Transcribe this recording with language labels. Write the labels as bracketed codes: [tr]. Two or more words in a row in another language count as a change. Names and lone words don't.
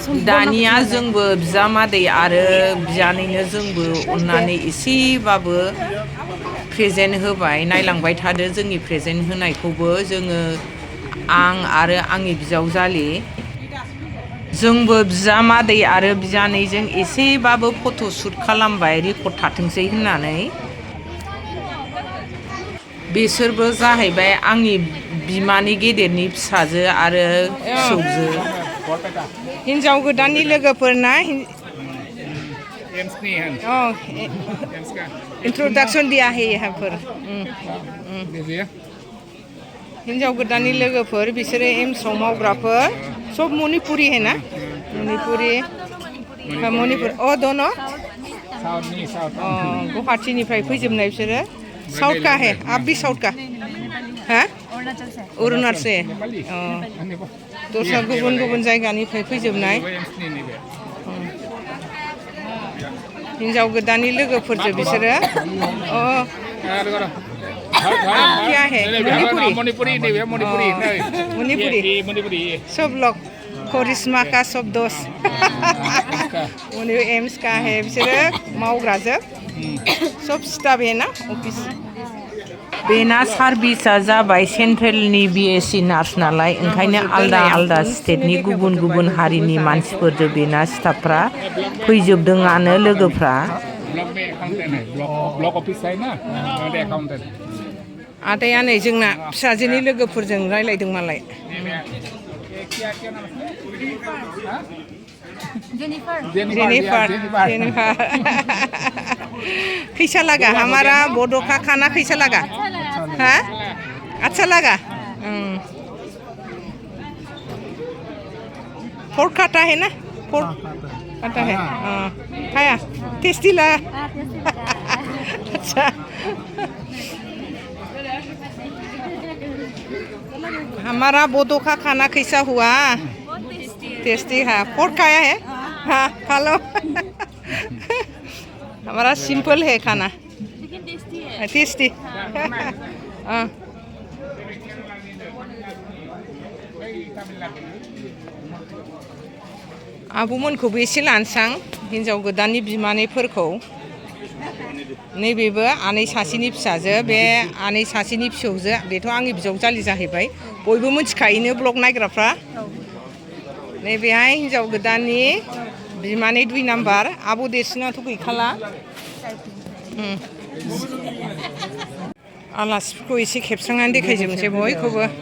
[brx] दानिया जोंबो बिजामादै आरो बियानैनो जोंबो अननानै एसेबाबो प्रेजेन्ट होबाय नायलांबाय थादो जोंनि प्रेजेन्ट होनायखौबो जोङो आं आरो आंनि बिजावजालि जोंबो बिजामादै आरो बियानैजों एसेबाबो [en] photo shoot [brx] खालामबाय रेकर्ड थाथोंसै होननानै बिसोरबो जाहैबाय आंनि बिमानि गेदेरनि फिसाजो आरो फिसौजो हिनजाव गोदाननि लोगोफोरना इंट्रोडक्शन [hi] दिया है यहाँ पर [brx] हिनजाव गोदाननि लोगोफोर बिसोरो एम्सआव मावग्राफोर [hi] सब मणिपुरी है ना मणिपुरी दोनों [brx] गुवाहाटीनिफ्राय फैजोबनाय बिसोरो [hi] साउथ का है आप भी साउथ का हाँ अरुणाचल से [brx] दस्रा गुबुन गुबुन जायगानिफ्राय फैजोबनाय हिन्जाव गोदाननि लोगोफोरजों बिसोरो अ [hi] क्या है मणिपुरी मणिपुरी सब लोग करिश्मा का सब दोस्त एम्स का है [brx] बिसोरो मावग्राजोब [hi] सब स्टाफ है ना [brx] अफिस बेना सार्भिसा जाबाय सेन्ट्रेलनि बिएससि नार्स नालाय ओंखायनो आलदा आलदा स्टेटनि गुबुन गुबुन हारिनि मानसिफोरजों बेना स्टाफफ्रा फैजोबदोंआनो लोगोफ्रा आदाया नै जोंना फिसाजोनि लोगोफोरजों रायलायदों मालाय जेनिफार [hi] कैसा लगा हमारा बोडो का खाना कैसा लगा हाँ अच्छा लगा पोर्क खाता है ना पोर्क खाता है खाया टेस्टी लगा अच्छा हमारा बोडो का खाना कैसा हुआ टेस्टी है पोर्क खाया है हाँ खा लो हमारा सिंपल है खाना टेस्टी [brx] आब'मोनखौबो एसे लानसां हिन्जाव गोदाननि बिमानैफोरखौ नैबेबो आनै सासेनि फिसाजो बे आनै सासेनि फिसौजो बेथ' आंनि बिजावजालि जाहैबाय बयबो मिथिखायोनो ब्लग नायग्राफ्रा नैबेहाय हिन्जाव गोदाननि बिमानै 2 नाम्बार आब' देरसिनाथ' गैखाला आलासिफोरखौ एसे खेबस्रांनानै देखायजोबनोसै बयखौबो